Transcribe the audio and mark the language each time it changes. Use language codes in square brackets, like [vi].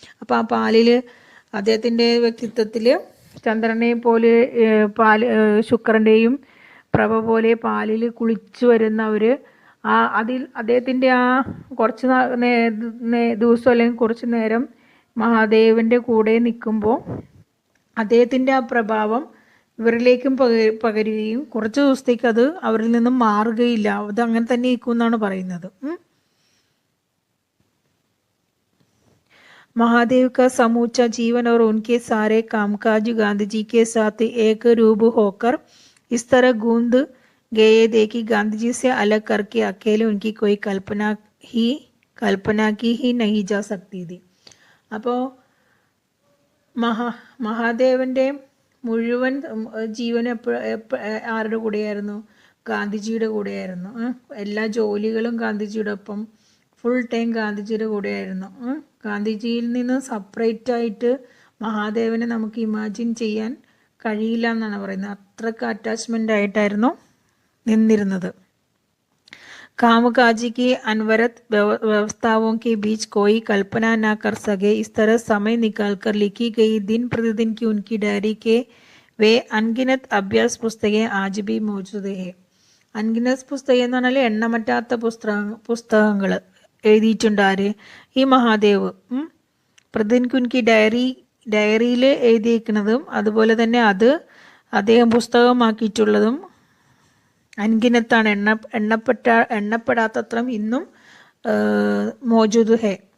[ml] അപ്പം ആ പാലിൽ അദ്ദേഹത്തിൻ്റെ വ്യക്തിത്വത്തിൽ ചന്ദ്രനെ പോലെ ശുക്രൻ്റെയും പ്രഭ പോലെ പാലിൽ കുളിച്ചു വരുന്നവർ അദ്ദേഹത്തിൻ്റെ ആ കുറച്ച് ദിവസം അല്ലെങ്കിൽ കുറച്ച് നേരം മഹാദേവൻ്റെ കൂടെ നിൽക്കുമ്പോൾ അദ്ദേഹത്തിൻ്റെ ആ പ്രഭാവം ഇവരിലേക്കും പകരുകയും കുറച്ച് ദിവസത്തേക്ക് അത് അവരിൽ നിന്നും മാറുകയില്ല, അത് അങ്ങനെ തന്നെ ഇരിക്കും എന്നാണ് പറയുന്നത്. [hi] महादेव का समूचा जीवन और उनके सारे कामकाज गांधी जी के साथ एक रूप होकर इस तरह गूंद गए थे कि गांधी जी से अलग करके अकेले उनकी कोई कल्पना की ही नहीं जा सकती थी. [ml] അപ്പോൾ മഹാദേവൻ്റെ മുഴുവൻ ജീവൻ ആരുടെ കൂടെയായിരുന്നു, ഗാന്ധിജിയുടെ കൂടെയായിരുന്നു. എല്ലാ ജോലികളും ഗാന്ധിജിയുടെ ഒപ്പം, ഫുൾ ടൈം ഗാന്ധിജിയുടെ കൂടെയായിരുന്നു. ഗാന്ധിജിയിൽ നിന്ന് സെപ്പറേറ്റ് ആയിട്ട് മഹാദേവനെ നമുക്ക് ഇമാജിൻ ചെയ്യാൻ കഴിയില്ല എന്നാണ് പറയുന്നത്. അത്രക്ക് അറ്റാച്ച്മെൻ്റ് ആയിട്ടായിരുന്നു നിന്നിരുന്നത്. [hi] कामकाजी की अनवरत व्यवस्थाओं के बीच कोई कल्पना ना कर सके, इस तरह समय निकालकर लिखी गई दिन प्रतिदिन की उनकी डायरी के वे अनगिनत अभ्यास पुस्तकें आज भी मौजूद है. [ml] അൻഗിനസ് പുസ്തകം എന്ന് പറഞ്ഞാൽ എണ്ണമറ്റാത്ത പുസ്തകങ്ങൾ എഴുതിയിട്ടുണ്ട്. ആര്? ഈ മഹാദേവ്. പ്രതിദിൻ കുൻകി ഡയറിയിൽ എഴുതിയിരിക്കുന്നതും അതുപോലെ തന്നെ അത് അദ്ദേഹം പുസ്തകമാക്കിയിട്ടുള്ളതും അൻഗിനത്താണ്, എണ്ണപ്പെടാത്തത്രം [hi] ഇന്നും മോജൂദ് ഹെ.